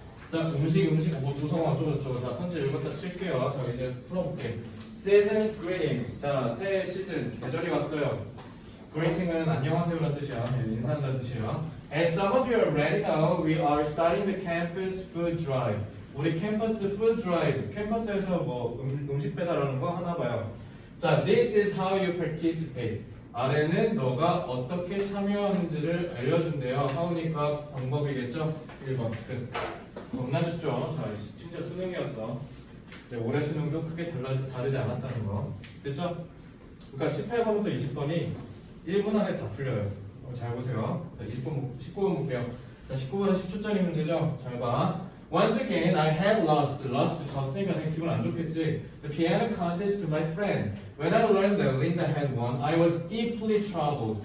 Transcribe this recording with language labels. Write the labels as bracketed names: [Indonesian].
[Korean] 자, 음식 뭐 구성원 어쩌고저쩌고. 자, 선지 읽었다 칠게요. 자, 이제 풀어볼게. Seasons greetings. 자, 새 시즌 계절이 왔어요. Greeting은 안녕하세요라는 뜻이야. 인사한다는 뜻이에요. [English] As some of you already know, we are starting the campus food drive. [Korean] 우리 캠퍼스 food drive. 캠퍼스에서 뭐 음식 배달하는 거 하나 봐요. [English] 자, this is how you participate. [Korean] 아래는 너가 어떻게 참여하는지를 알려준대요. how니까 방법이겠죠. 1번 끝. 겁나 쉽죠. 자, 진짜 수능이었어. 네, 올해 수능도 크게 다르지 않았다는 거. 됐죠? 그러니까 18번부터 20번이 1분 안에 다 풀려요. 잘 보세요. 자, 19번 볼게요. 자, 19번은 10초짜리 문제죠. 잘 봐. [English] Once again, I had lost. [Korean] lost 졌으니까 되게 기분 안 좋겠지. [English] The piano contest to my friend. When I learned that Linda had won, I was deeply troubled.